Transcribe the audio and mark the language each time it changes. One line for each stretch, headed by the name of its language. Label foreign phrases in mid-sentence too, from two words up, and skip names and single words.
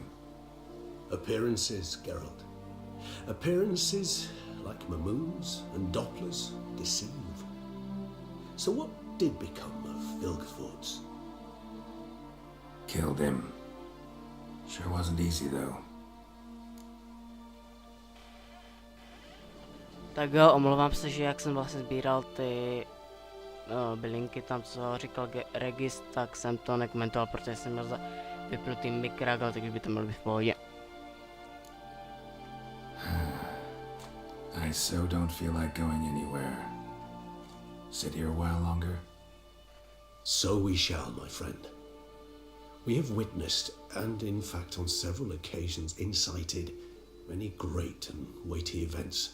English: Appearances, Geralt. Appearances, like Mamoons and Dopplers, deceive. So what did become of Vilgefortz? Killed him. Sure wasn't easy though.
Czech: Tak jo, omlouvám se, že jak jsem vlastně sbíral ty bylinky tam, co říkal Regis, tak jsem to nekomentoval, protože jsem měl vypnutý mikrák, ale takže by to mělo být v pohodě.
English: I so don't feel like going anywhere. Sit here a while longer? So we shall, my friend. We have witnessed, and in fact on several occasions incited, many great and weighty events.